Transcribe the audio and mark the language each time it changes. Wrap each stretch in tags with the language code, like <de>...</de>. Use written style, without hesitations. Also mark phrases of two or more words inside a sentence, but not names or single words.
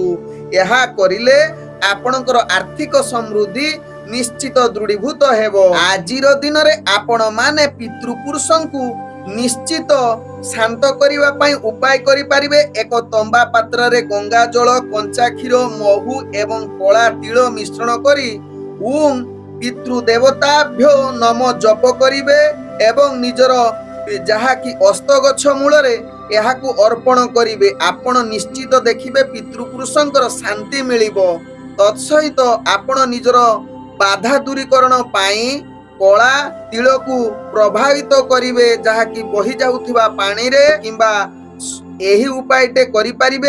<or>ଏହା କରିଲେ ଆପଣଙ୍କର ଆର୍ଥିକ ସମୃଦ୍ଧି ନିଶ୍ଚିତ ଦୃଢ଼ୀଭୂତ ହେବ। ଆଜିର ଦିନ ରେ ଆପଣ ମାନେ ପିତୃପୁରୁଷଙ୍କୁ ନିଶ୍ଚିତ ଶାନ୍ତ କରିବା ପାଇଁ ଉପାୟ କରି ପାରିବେ। ଏକ ତମ୍ବା ପାତ୍ର ରେ ଗଙ୍ଗା ଜଳ, କଞ୍ଚା କ୍ଷୀର, ମହୁ ଏବଂ କଳା ତିଳ ମିଶ୍ରଣ କରି</or> <sa>ओम पितृ देवताभ्यो नम</sa> <or>ଜପ କରିବେ ଏବଂ ନିଜର ଯାହା କି ଅଶ୍ୱତ୍ଥ ଗଛ ମୂଳ ରେ ଏହାକୁ ଅର୍ପଣ କରିବେ। ଆପଣ ନିଶ୍ଚିତ ଦେଖିବେ ପିତୃପୁରୁଷଙ୍କର ଶାନ୍ତି ମିଳିବ। ତତ୍ସହିତ ଆପଣ ନିଜର ବାଧା ଦୂରୀକରଣ ପାଇଁ କଳା ତିଳ କୁ ପ୍ରବାହିତ କରିବେ, ଯାହା କି ବହି ଯାଉଥିବା ପାଣି ରେ କିମ୍ବା ଏହି ଉପାୟଟି କରି ପାରିବେ।</or>